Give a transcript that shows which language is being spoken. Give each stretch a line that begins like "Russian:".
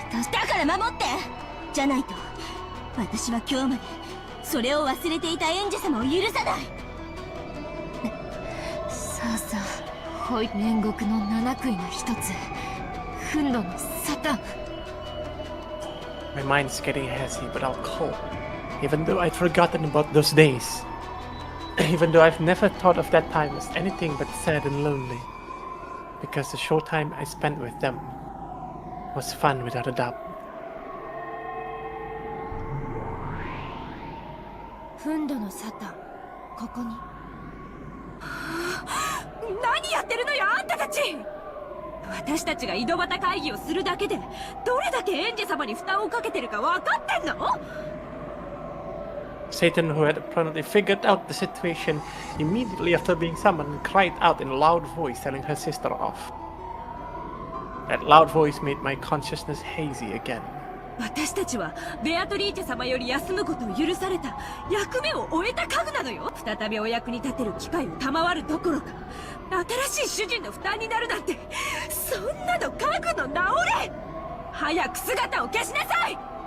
Japanese: だから守って！じゃないと私は今日までそれを忘れていた園児様を許さない。さあさあ、恋煉獄の七杭の一つ、憤怒のサタン。
English: My mind's getting hazy, but I'll call. Even though I'd forgotten about those days. Even though I've never thought of that time as anything but sad and lonely. Because the short time I spent with them was fun without a doubt.
Japanese: 憤怒のサタン、ここに。何やってるのよ、あんたたち。私たちが井戸端会議をするだけでどれだけエンジェ様に負担をかけてるか分かってんの？
English: Satan, who had apparently figured out the situation immediately after being summoned, cried out in a loud voice, telling her sister off. That loud voice made my consciousness hazy again.
Japanese: 私たちはベアトリーチェ様より休むことを許された役目を終えた家具なのよ。再びお役に立てる機会を賜るどころか、新しい主人の負担になるなんて、そんなの家具の直れ。早く姿を消しなさい。